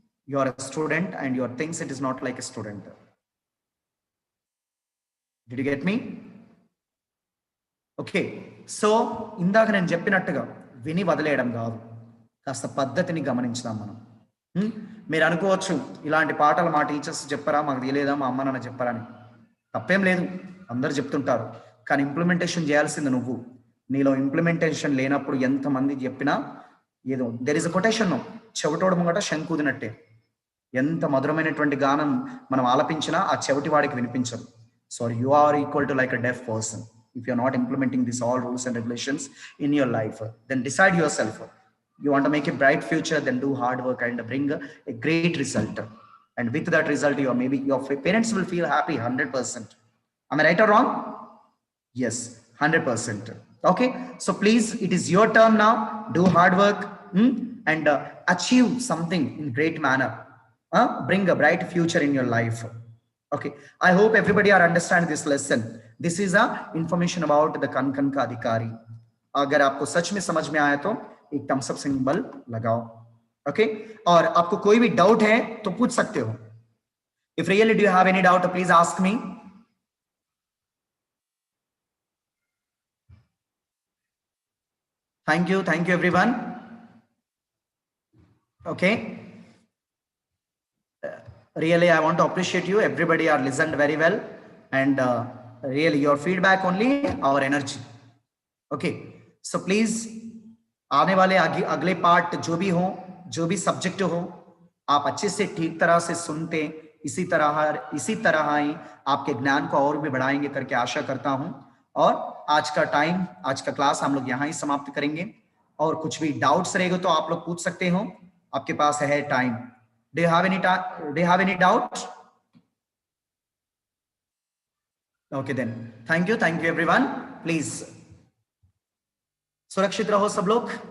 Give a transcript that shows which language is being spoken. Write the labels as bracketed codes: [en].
[en] You are a student and your thinks it is not like a student. Did you get me? Okay, so [te] ఇందాక నేను చెప్పినట్టుగా విని వదిలేయడం కాదు, కాస్త పద్ధతిని గమనించుదాం మనం. మీరు అనుకోవచ్చు, ఇలాంటి పాటలు మా టీచర్స్ చెప్పారా, మాకు తెలియదా, మా అమ్మ నాన్న చెప్పారా అని. తప్పేం లేదు, అందరు చెప్తుంటారు. కానీ ఇంప్లిమెంటేషన్ చేయాల్సింది నువ్వు. నీలో ఇంప్లిమెంటేషన్ లేనప్పుడు ఎంతమంది చెప్పినా ఏదో, [en] there is a quotation, [te] చెవిటోడు ముంగట శంకుదినట్టే. ఎంత మధురమైనటువంటి గానం మనం ఆలపించినా ఆ చెవిటి వాడికి వినిపించదు. [en] So you are equal to like a deaf person. If you are not implementing these all rules and regulations in your life, then decide yourself. You want to make a bright future, then do hard work and bring a great result. and with that result, your maybe your parents will feel happy 100%. Am I right or wrong? Yes, 100%. Okay, so please, it is your turn now. Do hard work, and achieve something in great manner. Bring a bright future in your life. Okay, I hope everybody are understand this lesson. This is a information about the [hi] कन का अधिकारी. अगर आपको सच में समझ में आया तो एक थम्स अप सिंबल लगाओ. ओके, और आपको कोई भी डाउट है तो पूछ सकते हो. [en] If really do you have any doubt, please ask me. Thank you everyone. Okay, really I want to appreciate you. Everybody are listened very well, and really your feedback only our energy. Okay, so please [hi] आने वाले अगले part जो भी हो, जो भी subject हो, आप अच्छे से ठीक तरह से सुनते, इसी तरह ही आपके ज्ञान को और भी बढ़ाएंगे करके आशा करता हूं. और आज का क्लास हम लोग यहाँ ही समाप्त करेंगे. और कुछ भी डाउट्स रहेगा तो आप लोग पूछ सकते हो, आपके पास है time. [en] Do you have any doubt? Okay then, thank you everyone. [hi] Please सुरक्षित रहो सब लोग.